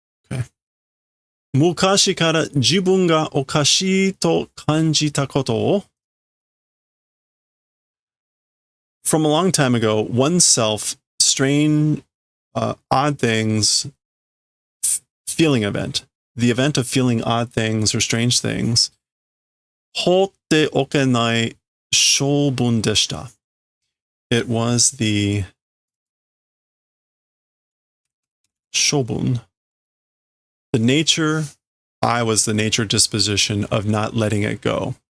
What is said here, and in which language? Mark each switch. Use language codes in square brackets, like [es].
[ja] Okay. Mukashi kara jibun ga okashii to kanjita koto o. [en] From a long time ago, oneself, strange, odd things, feeling event. The event of feeling odd things or strange things. Hotte [ja] っておけない性分でした。 [en] It was the 性分. The nature, I was the nature disposition of not letting it go.